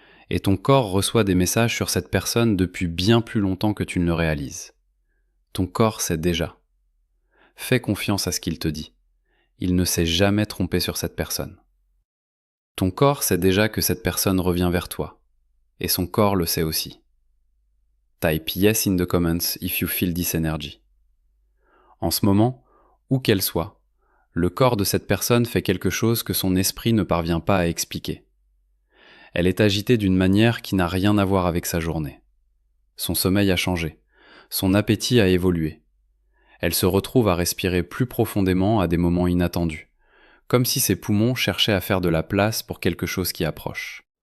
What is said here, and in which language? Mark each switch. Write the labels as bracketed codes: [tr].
[fr] Et ton corps reçoit des messages sur cette personne depuis bien plus longtemps que tu ne le réalises. Ton corps sait déjà. Fais confiance à ce qu'il te dit. Il ne s'est jamais trompé sur cette personne. Ton corps sait déjà que cette personne revient vers toi. Et son corps le sait aussi. [en] Type yes in the comments if you feel this energy. [fr] En ce moment, où qu'elle soit, le corps de cette personne fait quelque chose que son esprit ne parvient pas à expliquer. Elle est agitée d'une manière qui n'a rien à voir avec sa journée. Son sommeil a changé. Son appétit a évolué. Elle se retrouve à respirer plus profondément à des moments inattendus, comme si ses poumons cherchaient à faire de la place pour quelque chose qui approche.